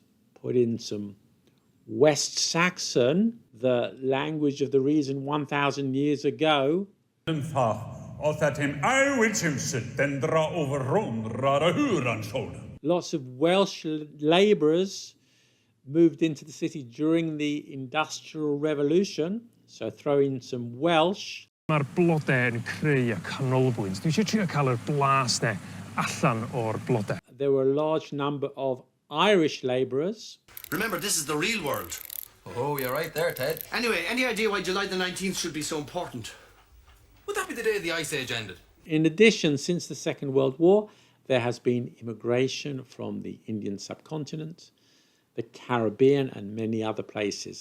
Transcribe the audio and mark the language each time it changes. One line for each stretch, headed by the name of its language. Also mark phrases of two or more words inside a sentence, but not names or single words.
English: Put in some West Saxon, the language of the reason 1,000 years ago. Lots of Welsh labourers moved into the city during the Industrial Revolution, so throw in some Welsh.
Welsh: Mae'r blodau yn creu y canolbwynt. Dwi eisiau trio cael yr blas ne allan o'r blodau.
English: There were a large number of Irish labourers. Remember, this is the real world. Oh, you're right there, Ted. Anyway, any idea why July the 19th should be so important? Would that be the day the Ice Age ended? In addition, since the Second World War, there has been immigration from the Indian subcontinent, the Caribbean and many other places.